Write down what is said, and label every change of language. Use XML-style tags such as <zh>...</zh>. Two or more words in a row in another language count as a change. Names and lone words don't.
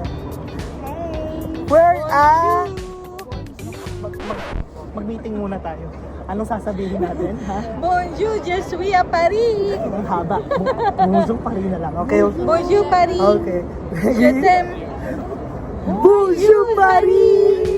<en>Where are</en> <tl>mag-meeting muna tayo. Anong sasabihin natin, ha?</tl> <fr>Bonjour, je suis à Paris.</fr> <tl>Ang haba. Bonjour Paris na lang, okay?</tl> <fr>Bonjour, Paris. Okay. Je t'aime. Bonjour Paris!</fr>